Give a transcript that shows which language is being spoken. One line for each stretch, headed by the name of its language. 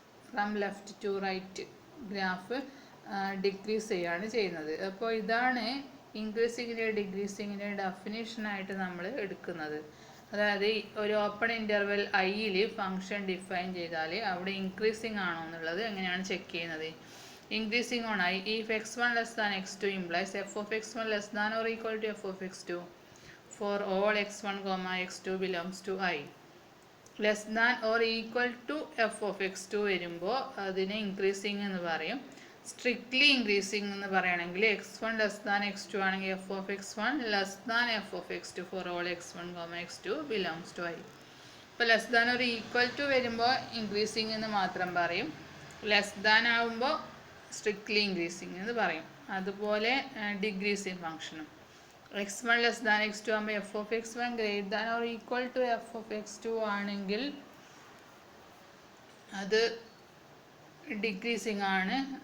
English: from left to right
Malayalam: graph decrease ചെയ്യുകയാണ് ചെയ്യുന്നത്. അപ്പോൾ ഇതാണ് ഇൻക്രീസിങ്ങിൻ്റെ ഡിക്രീസിങ്ങിൻ്റെ ഡെഫിനിഷനായിട്ട് നമ്മൾ എടുക്കുന്നത്. അതായത് ഒരു ഓപ്പൺ ഇൻ്റർവെൽ ഐയിൽ ഫംഗ്ഷൻ ഡിഫൈൻ ചെയ്താൽ അവിടെ ഇൻക്രീസിങ് ആണോ എന്നുള്ളത് എങ്ങനെയാണ് ചെക്ക് ചെയ്യുന്നത്?
English: Increasing on I, if x1 less than x2 implies f of x1 less than or equal to f of x2 for all x1 comma x2 belongs to I. Less than or equal to f of x2
Malayalam: വരുമ്പോൾ അതിനെ increasing എന്ന് പറയും. Strictly increasing എന്ന് പറയുകയാണെങ്കിൽ x1 less than x2 ആണെങ്കിൽ f of x1 less than f of x2
English: for all x1 comma x2 belongs to I.
Malayalam: ഇപ്പോൾ less than ഒരു equal to വരുമ്പോൾ ഇൻക്രീസിങ് എന്ന് മാത്രം പറയും. ലെസ് ദാൻ ആകുമ്പോൾ സ്ട്രിക്ട്ലി ഇൻക്രീസിങ് എന്ന് പറയും. അതുപോലെ ഡിക്രീസിങ് ഫംഗ്ഷനും x1 ലെസ് ദാൻ x2 ആകുമ്പോൾ F of X one greater than or equal to F of X to ആണെങ്കിൽ അത് ഡിക്രീസിങ് ആണ്.